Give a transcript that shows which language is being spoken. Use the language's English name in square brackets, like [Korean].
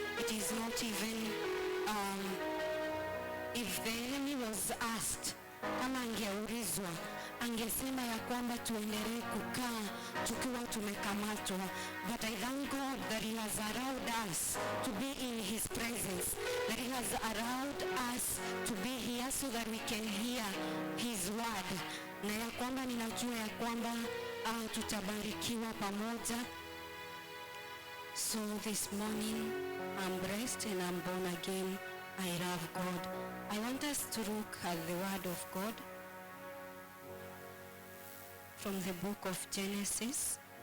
[English] It is not even, if the enemy was asked, [Swahili] kama angeulizwa, angesema ya kwamba tuendelee kukaa tukiwa tumekamatwa. [English] But I thank God that He has allowed us to be in His presence, that He has allowed us to be here so that we can hear His word. [Swahili] Na ya kwamba ninajua ya kwamba tutabarikiwa pamoja. [English] So this morning I'm blessed and I'm born again. I love God. I want us to look at the word of God from the book of Genesis.